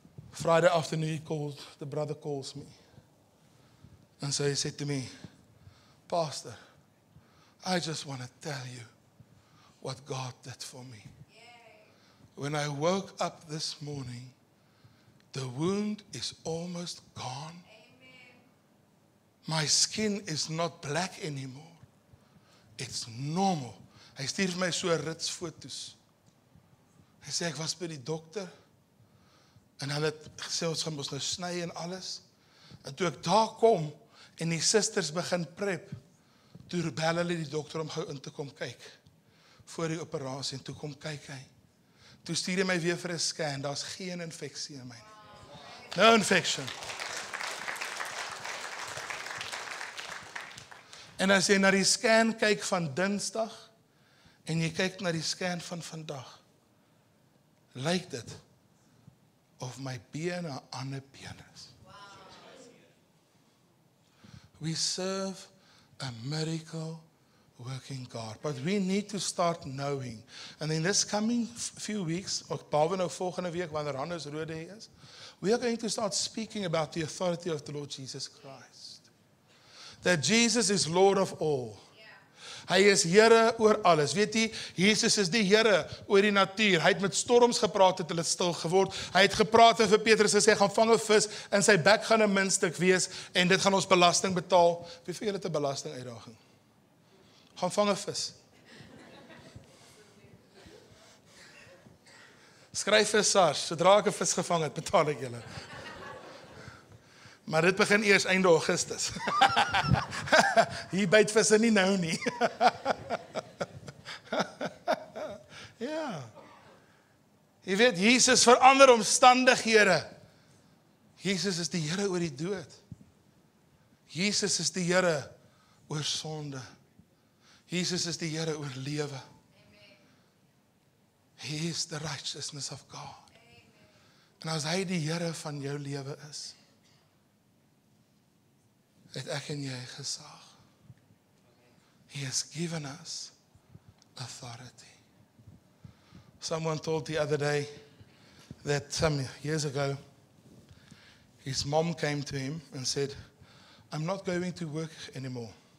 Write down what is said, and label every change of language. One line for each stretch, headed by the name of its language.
English: Friday afternoon the brother calls me. And so he said to me, "Pastor, I just want to tell you what God did for me. When I woke up this morning, the wound is almost gone. My skin is not black anymore. It's normal."
Afrikaans: Hy stuur vir my so rits foto's. Hy sê, ek was by die dokter, en hulle het gesê, ons gaan ons nou sny en alles. En toe ek daar kom, en die susters begin prep, toe bel hulle die dokter om gou in te kom kyk. Voor die operasie, en toe kom kyk hy. Toe stuur hy my weer vir 'n scan, daar's geen infeksie in my nie.
English: No infection.
Afrikaans: En as jy na die scan kyk van Dinsdag, en jy kyk na die scan van vandag, lyk dit of my been 'n ander been is.
English: We serve a miracle working God. But we need to start knowing. And in this coming few weeks,
Afrikaans: of behalwe nou volgende week, wanneer Hannes Rode is,
English: we are going to start speaking about the authority of the Lord Jesus Christ. That Jesus is Lord of all.
Afrikaans: Hy is Here oor alles. Weet jy, Jesus is die Here oor die natuur. Hy het met storms gepraat, het hulle stil geword. Hy het gepraat en vir Petrus gesê, gaan vang 'n vis, en sy bek gaan 'n muntstuk wees, en dit gaan ons belasting betaal. Wie vir julle het 'n belasting uitdaging? Gaan vang 'n vis. Skryf vir SARS, sodra ek 'n vis gevang het, betaal ek julle. Maar dit begin eers einde Augustus. Hier byt visse nie nou nie. Ja. Jy weet, Jesus verander omstandighede. Jesus is die Here oor die dood. Jesus is die Here oor sonde. Jesus is die Here oor lewe.
English: He is the righteousness of God.
Afrikaans: En as hy die Here van jou lewe is, het ek en jy gesag.
English: He has given us authority. Someone told the other day that some years ago, his mom came to him and said, I'm not going to work anymore.